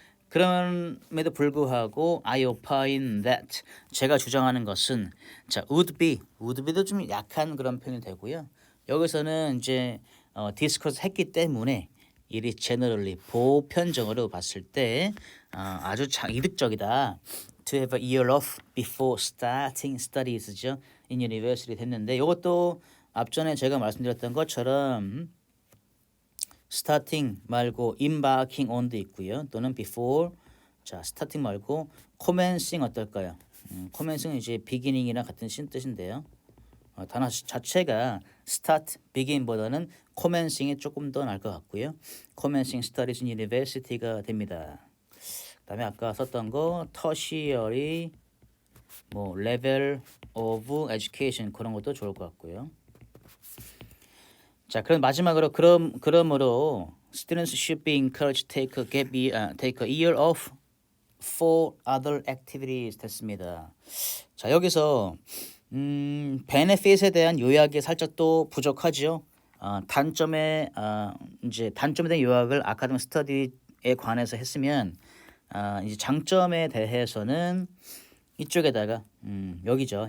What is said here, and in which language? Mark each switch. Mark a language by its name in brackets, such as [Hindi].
[Korean] 그럼에도 불구하고 [English] I opine that [Korean] 제가 주장하는 것은 자 [English] would be [Korean] 도 좀 약한 그런 표현이 되고요. 여기서는 이제 discuss 했기 때문에 [English] it is generally [Korean] 보편적으로 봤을 때 아주 이득적이다. [English] To have a year off before starting studies죠. in university [Korean] 됐는데 이것도 앞전에 제가 말씀드렸던 것처럼 starting 말고 [English] embarking on [Korean] 도 있고요. 또는 before 자 starting 말고 commencing 어떨까요? commencing은 이제 beginning이랑 같은 뜻인데요. 단어 자체가 start, begin보다는 commencing이 조금 더 나을 것 같고요. [English] commencing studies in university가 됩니다. [Korean] 그다음에 아까 썼던 거 tertiary 뭐 [English] level of education [Korean] 그런 것도 좋을 것 같고요. 자, 그럼 마지막으로 그러므로 [English] students should be encouraged to take a year off for other activities 됐습니다. [Korean] 자, 여기서 benefit에 대한 요약이 살짝 또 부족하죠. 단점에 대한 요약을 아카데믹 스터디에 관해서 했으면 이제 장점에 대해서는 이쪽에다가 여기죠.